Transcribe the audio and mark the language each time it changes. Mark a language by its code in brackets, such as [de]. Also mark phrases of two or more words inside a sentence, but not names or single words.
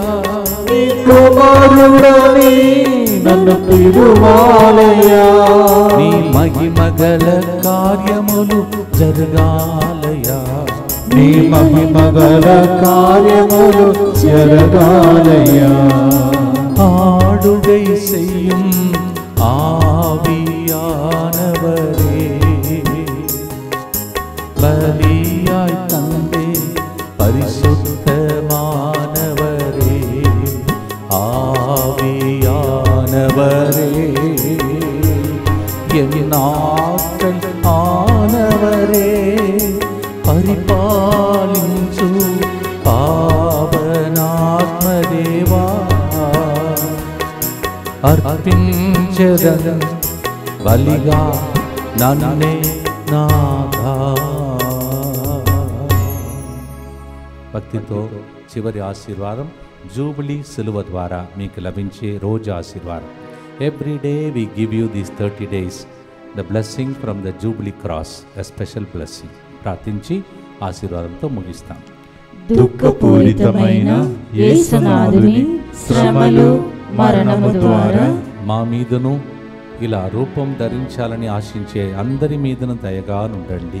[te] నీ కుమారుడని నన్ను పిలువాలయ్యా. నీ మహిమగల కార్యములు జరగాలయ్యా, నీ మహిమగల కార్యములు జరగాలయ్యా. [ta] ஆடுகை செய்யும் ஆவியானவரே, பலியாய் தந்தே பரிசுத்தமானவரே, ஆவியானவரே, என் ஆற்றல் ஆனவரே, [te] పరిపాలించు పావనాత్మదేవా, అర్పించెదను బలిగా నన్నే నాథా. భక్తితో చివరి ఆశీర్వాదం జూబిలీ సిలువ ద్వారా మీకు లభించే రోజు ఆశీర్వాదం. [en] every day we give you this 30 days the blessing from the jubilee cross, a special blessing. [te] ప్రార్థించి ఆశీర్వాదంతో ముగిస్తాం. దుఃఖపూరితమైన యేసునాథుని శ్రమలు మరణము ద్వారా మా మీదను ఇలా రూపం ధరించాలని ఆశించే అందరి మీదను దయగా నుండండి.